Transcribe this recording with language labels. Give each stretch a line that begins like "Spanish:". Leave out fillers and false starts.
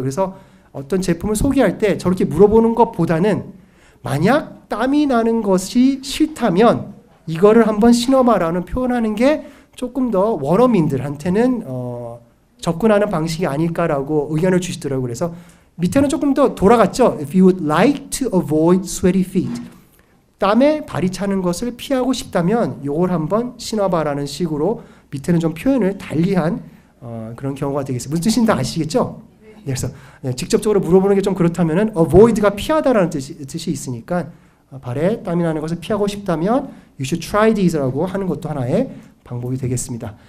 Korean: 그래서 어떤 제품을 소개할 때 저렇게 물어보는 것보다는 만약 땀이 나는 것이 싫다면 이거를 한번 신어봐라는 표현하는 게 조금 더 원어민들한테는 접근하는 방식이 아닐까라고 의견을 주시더라고요. 그래서 밑에는 조금 더 돌아갔죠.
English: If you would like to avoid sweaty feet.
Korean: 땀에 발이 차는 것을 피하고 싶다면 이걸 한번 신어봐라는 식으로 밑에는 좀 표현을 달리한 그런 경우가 되겠습니다. 무슨 뜻인지 다 아시겠죠? 네, 그래서 직접적으로 물어보는 게 좀 그렇다면은 avoid가 피하다라는 뜻이 있으니까 발에 땀이 나는 것을 피하고 싶다면
English: you should try these
Korean: 라고 하는 것도 하나의 방법이 되겠습니다.